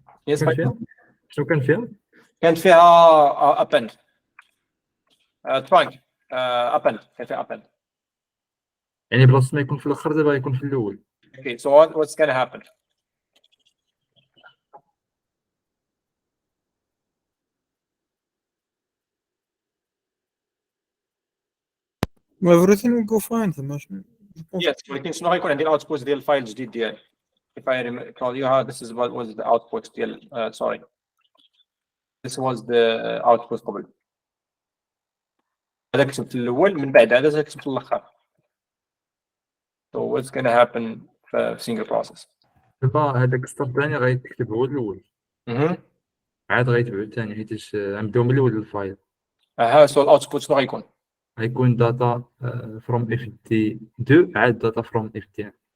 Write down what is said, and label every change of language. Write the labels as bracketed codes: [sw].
[en] Yes, [ar] شنو كان فيها؟ كانت فيها append, trunk, append, كان فيها append. يعني بلاصة ما يكون في الآخر دابا يكون في الأول. [en] Okay, so what's gonna happen? everything will go fine. Yes, [ar] ولكن شنو غيكون عندي الاوتبوت ديال الفايل الجديد ديالي. [en] If I recall you, this is what was the output [ar] ديال [en] sorry. This was the output [ar] قبل. هذا كتبت الاول، من بعد هذا كتبت الاخر. [en] So what's going to happen [ar] في [en] single process. [ar] دابا هذاك السطر الثاني غيتكتب هو الأول عاد غيتبعو الثاني حيتاش غنبداو من الأول الفايل اها [en] so [ar] الاوتبوت شنو غيكون؟ غيكون داتا [en] from [ar] ft2 عاد داتا from ft1.